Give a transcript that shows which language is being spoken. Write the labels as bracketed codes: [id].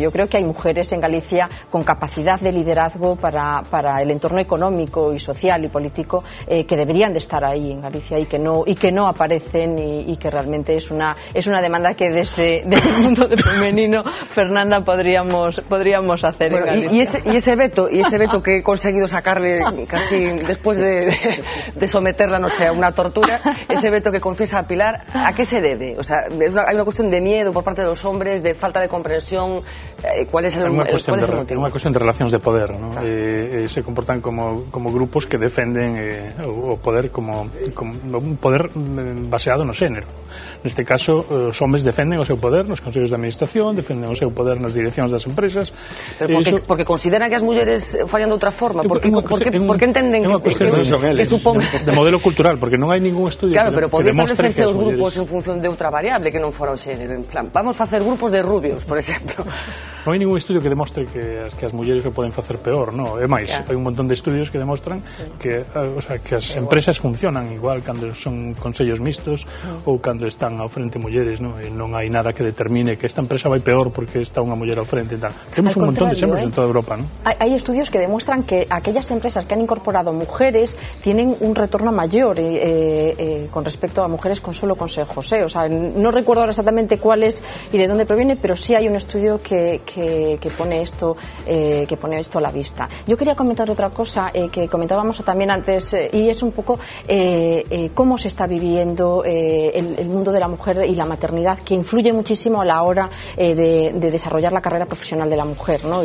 [es] Yo creo que hay mujeres en Galicia con capacidad de liderazgo para el entorno económico y social y político que deberían de estar ahí en Galicia y que no aparecen, y que realmente es una demanda que desde el mundo femenino, Fernanda, podríamos hacer. Bueno, en Galicia. Y ese veto que he conseguido sacarle casi después de someterla, no sé, a una tortura, ese veto que confiesa a Pilar, ¿a qué se debe? O sea, hay una cuestión de miedo por parte de los hombres, de falta de comprensión. ¿Cuál es el motivo? [gl] É unha cuestión de relacións de poder, ¿no? Se comportan como grupos que defenden o poder como un poder baseado no xénero. Neste caso, os homes defenden o seu poder nos consellos de administración, defenden o seu poder nas direccións das empresas. Pero porque consideran que as mulleres fallan de outra forma, porque entenden que supón de modelo cultural, porque non hai ningún estudio que demostre que os grupos mulleres... en función de outra variable que non fora o xénero, en plan, vamos a facer grupos de rubios, por exemplo. Non hai ningún estudio que demostre que as mulleres o poden facer peor, no, é máis, hai un montón de estudios que demostran que as empresas funcionan igual cando son consellos mixtos ou cando están ao frente mulleres, no? E non hai nada que determine que esta empresa vai peor porque está unha muller ao frente e tal. Temos un montón de exemplos en toda Europa, ¿no? [es] Hay estudios que demuestran que aquellas empresas que han incorporado mujeres tienen un retorno mayor con respecto a mujeres con solo consejos, O sea, no recuerdo ahora exactamente cuál es y de dónde proviene, pero sí hay un estudio que pone esto a la vista. Yo quería comentar otra cosa que comentábamos también antes, y es un poco cómo se está viviendo el mundo de la mujer y la maternidad, que influye muchísimo a la hora de desarrollar la carrera profesional de la mujer, ¿no?